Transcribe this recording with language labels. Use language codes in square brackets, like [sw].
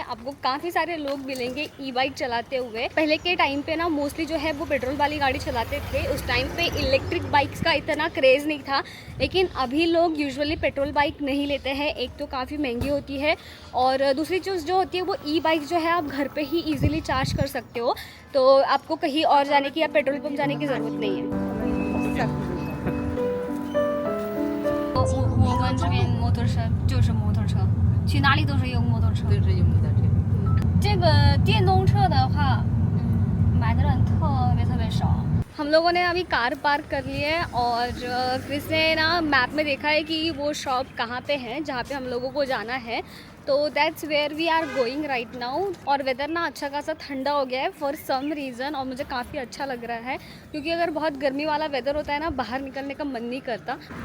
[hi] आपको काफ़ी सारे लोग मिलेंगे ई बाइक चलाते हुए। पहले के टाइम पे ना मोस्टली जो है वो पेट्रोल वाली गाड़ी चलाते थे, उस टाइम पे इलेक्ट्रिक बाइक्स का इतना क्रेज़ नहीं था। लेकिन अभी लोग यूजुअली पेट्रोल बाइक नहीं लेते हैं, एक तो काफ़ी महंगी होती है और दूसरी चीज़ जो होती है वो ई बाइक जो है आप घर पर ही ईजिली चार्ज कर सकते हो, तो आपको कहीं और जाने की या पेट्रोल पंप जाने की ज़रूरत नहीं है। [zh] 我们这边摩托车就是摩托车，去哪里都是用摩托车。都是有摩托车。这个电动车的话，买的人特别少。 [hi] हम लोगों ने अभी कार पार्क कर ली है और क्रिस ने ना मैप में देखा है कि वो शॉप कहाँ पे है जहाँ पे हम लोगों को जाना है, तो [en] That's where we are going right now. [hi] और वेदर ना अच्छा खासा ठंडा हो गया है [en] for some reason, [hi] और मुझे काफ़ी अच्छा लग रहा है, क्योंकि अगर बहुत गर्मी वाला वेदर होता है ना बाहर निकलने का मन नहीं करता।